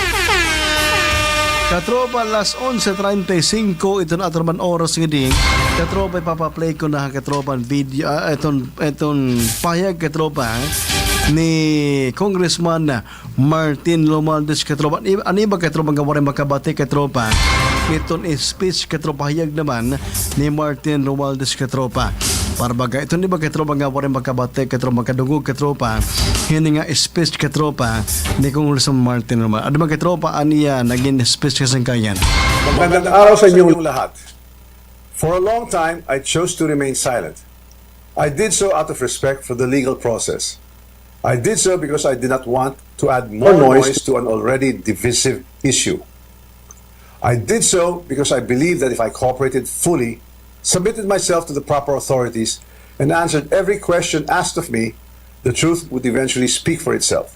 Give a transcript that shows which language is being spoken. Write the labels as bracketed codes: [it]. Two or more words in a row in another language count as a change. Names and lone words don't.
[tl] Katropa, las 11:35, ito na atraman oras ng Katropa, ipapaplay ko na katropa video, itong pahayag katropa ni Congressman Martin Romualdez katropa. [hil] Ano ba katropa nga warin makabati katropa? Itong speech katropa hayag naman ni Martin Romualdez katropa. Para baga, ito ni ba katropa nga warin makabati katropa makadungog katropa? [tl] Hindi nga speech katropa ni Congressman Martin Romualdez. [hil] Ano ba katropa aniya naging speech kasangkayan? [tl] Magandang araw sa inyong lahat. [en] For a long time, I chose to remain silent. I did so out of respect for the legal process. I did so because I did not want to add more noise to an already divisive issue. I did so because I believed that if I cooperated fully, submitted myself to the proper authorities, and answered every question asked of me, the truth would eventually speak for itself.